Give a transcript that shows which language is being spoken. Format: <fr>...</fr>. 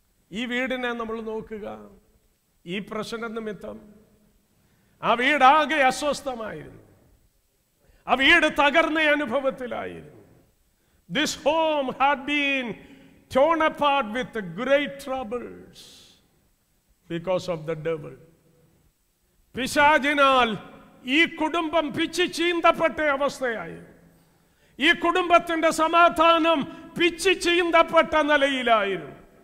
<ml>ഈ വീടിനെ നമ്മൾ നോക്കുക. ഈ പ്രശ്ന നിമിത്തം ആ വീടാകെ അസ്വസ്ഥമായിരുന്നു, ആ വീട് തകർന്ന അനുഭവത്തിലായിരുന്നു.</ml> <en>This home had been torn apart with great troubles because of the devil.</en> <ml>പിശാചിനാൽ ഈ കുടുംബം പിച്ചി ചീന്തപ്പെട്ട അവസ്ഥയായി. ഈ കുടുംബത്തിന്റെ സമാധാനം പിച്ചി ചീന്തപ്പെട്ട നിലയിലായിരുന്നു.</ml>